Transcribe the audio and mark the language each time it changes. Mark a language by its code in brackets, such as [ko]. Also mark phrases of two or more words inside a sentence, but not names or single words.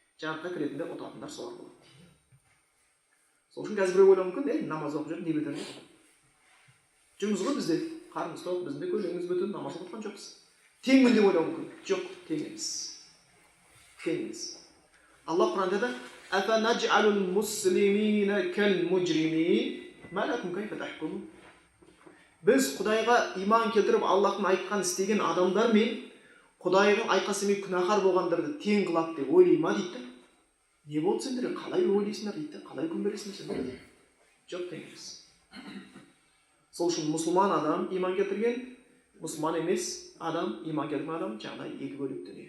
[kk] Жәннатқа кіретіндер ұтатындар солар болады. Сол үшін қазір біреу ойлауы мүмкін, намаз оқып жүр, не бітірді? Жұмыс ғой бізде, қарымыз тоқ, біздің де көйлегіміз бүтін, намаз оқытқан жоқпыз. Теңмін деп ойлауы мүмкін. Жоқ, тең емес. Тең емес. Алла Құранда да [ar] «أفنجعل المسلمين كالمجرمين ما لكم كيف تحكمون». [kk] Біз Құдайға иман келтіріп, Аллахтың айтқан істеген адамдар мен Құдайға айқасымен күнәһар болғандарды тең қылады деп ойлай ма дейді. Не болды сендер? Қалай ойлайсыңдар дейді. Қалай күн бересіңдер сендер? Жоқ, тең емес. Сол үшін мұсылман адам иман келтірген, мұсылман емес адам, иман келтірген адам жағдай екі бөлек дүние.